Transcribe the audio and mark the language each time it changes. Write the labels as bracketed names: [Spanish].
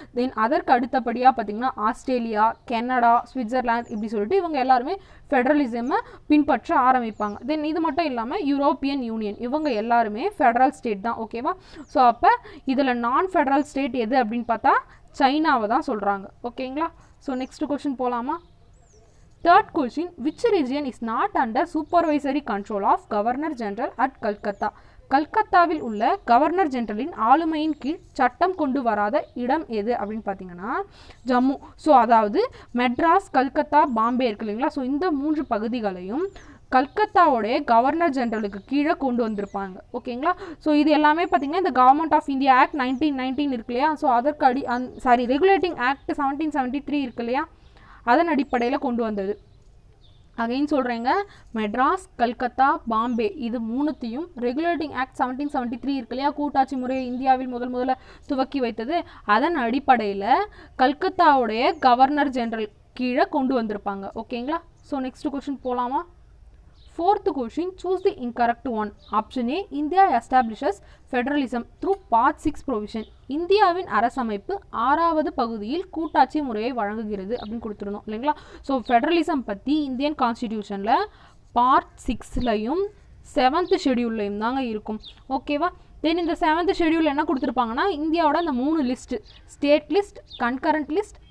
[Tamil] தென் அதற்கு அடுத்தபடியாக பார்த்தீங்கன்னா ஆஸ்திரேலியா, கனடா, சுவிட்சர்லாந்து இப்படி சொல்லிட்டு இவங்க எல்லாருமே ஃபெடரலிசமை பின்பற்ற ஆரம்பிப்பாங்க. தென் இது மட்டும் இல்லாமல் யூரோப்பியன் யூனியன் இவங்க எல்லாருமே ஃபெடரல் ஸ்டேட் தான். ஓகேவா. ஸோ அப்போ இதில் நான் ஃபெடரல் ஸ்டேட் எது அப்படின்னு பார்த்தா சைனாவை தான் சொல்கிறாங்க. [English] ஓகேங்களா. So next question போகலாமா. Third question, which region is not under supervisory control of Governor General at Calcutta? [Tamil] கல்கத்தாவில் உள்ள கவர்னர் ஜெனரலின் ஆளுமையின் கீழ் சட்டம் கொண்டு வராத இடம் எது அப்படின்னு பார்த்தீங்கன்னா ஜம்மு. ஸோ அதாவது மெட்ராஸ், கல்கத்தா, பாம்பே இருக்கு இல்லைங்களா. ஸோ இந்த 3 பகுதிகளையும் கல்கத்தாவோடைய கவர்னர் ஜெனரலுக்கு கீழே கொண்டு வந்திருப்பாங்க. ஓகேங்களா. ஸோ இது எல்லாமே பார்த்தீங்கன்னா இந்த கவர்மெண்ட் ஆஃப் இந்தியா ஆக்ட் 1919 இருக்கு இல்லையா. ஸோ அதற்கு ரெகுலேட்டிங் ஆக்ட் 1773 இருக்கு இல்லையா, அதன் அடிப்படையில் கொண்டு வந்தது. அகைன் சொல்கிறேங்க, மெட்ராஸ், கல்கத்தா, பாம்பே இது 3த்தையும் ரெகுலேட்டிங் ஆக்ட் 1773 இருக்கு இல்லையா, கூட்டாட்சி முறையை இந்தியாவில் முதல்ல துவக்கி வைத்தது, அதன் அடிப்படையில் கல்கத்தாவுடைய கவர்னர் ஜெனரல் கீழே கொண்டு வந்திருப்பாங்க. [English] ஓகேங்களா. So next question போகலாமா. Fourth question, choose the incorrect one. Option A, India establishes federalism through Part 6 provision. [Tamil] இந்தியாவின் அரசமைப்பு 6வது பகுதியில் கூட்டாட்சி முறையை வழங்குகிறது அப்படின்னு கொடுத்துருந்தோம் இல்லைங்களா. ஸோ ஃபெடரலிசம் பற்றி இந்தியன் கான்ஸ்டிடியூஷனில் பார்ட் 6லையும் 7th ஷெடியூல்லையும் தாங்க இருக்கும். ஓகேவா. தென் இந்த 7th ஷெடியூல் என்ன கொடுத்துருப்பாங்கன்னா இந்தியாவோட அந்த 3 list, state list, concurrent list,